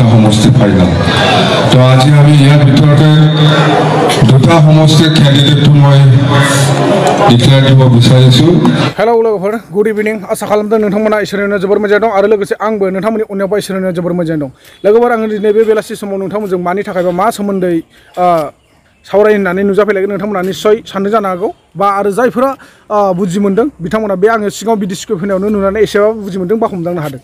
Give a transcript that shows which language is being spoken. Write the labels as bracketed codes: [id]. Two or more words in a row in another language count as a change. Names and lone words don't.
[as] সমষ্টি ফাইনাল তো আজি আমি ইয়াৰ ভিতৰতে দুটা সমষ্টিৰ ক্যান্ডিডেটটো মই ডিক্লেয়াर দিব বিচাৰিছো। [brx] हेलो लोगोफोर [en] good evening [brx] आसा खालामदों नोंथांमोना इसोरनो जोबोर मोजां दं आरो लोगोसे आंबो नोंथांमोननि अननायाव इसोरनो जोबोर मोजां दं। लोगोफोर आं दिनै बे बेलासि समाव नोंथांमोनजों मानि थाखाय बा मा सोमोन्दै सावरायनो होननानै नुजाफैलायगोन नोंथांमोना निश्चय साननो जानो हागौ बा आरो जायफोरा बुजि मोनदों बिथांमोना बे आङो सिगाङाव [en] video script [brx] होनायावनो नुनानै एसेबाबो बुजि मोनदों बा हमदांनो हादों।